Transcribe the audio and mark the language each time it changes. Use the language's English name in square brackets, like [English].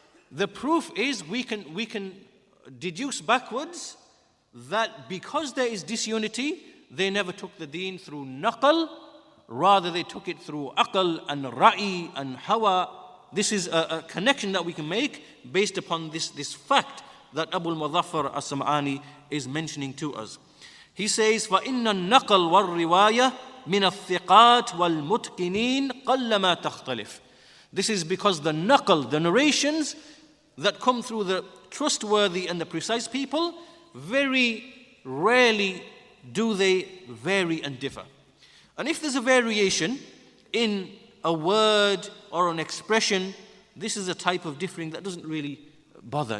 [English] The proof is we can deduce backwards that because there is disunity, they never took the deen through naql, rather they took it through aql and ra'i and hawa. This is a connection that we can make based upon this fact that al-Mudhafar as-Sam'ani is mentioning to us. He says, [Arabic] فَإِنَّ النَّقْلَ وَالرِّوَايَةِ مِنَ الثِّقَاتِ وَالْمُتْقِنِينَ قَلَّمَا تَخْتَلِفُ. [English] This is because the naql, the narrations that come through the trustworthy and the precise people, very rarely do they vary and differ. And if there's a variation in a word or an expression, this is a type of differing that doesn't really bother.